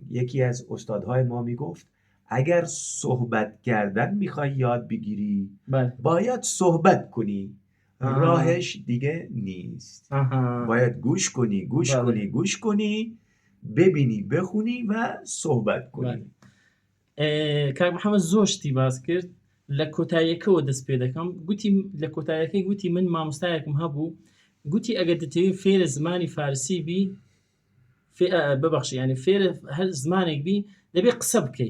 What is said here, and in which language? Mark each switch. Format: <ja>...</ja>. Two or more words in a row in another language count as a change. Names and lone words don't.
<fa>یکی از استادهای ما میگفت اگر صحبت کردن میخوای یاد بگیری باید صحبت کنی، راهش دیگه نیست. باید گوش کنی، ببینی، بخونی و صحبت کنی.</fa> <ckb>کاک محەممەد زۆر شتی باس کرد. لە کۆتاییەکەوە دەست پێ دەکەم. گوتی لە کۆتاییەکەی گوتی من مامۆستایەکم هەبوو، گوتی ئەگەر دەتەوێت فێرە زمانی فارسی بی، ببەخشی یعنی فێرە هەر زمانێک بی دەبێت قسە بکەیت.</ckb>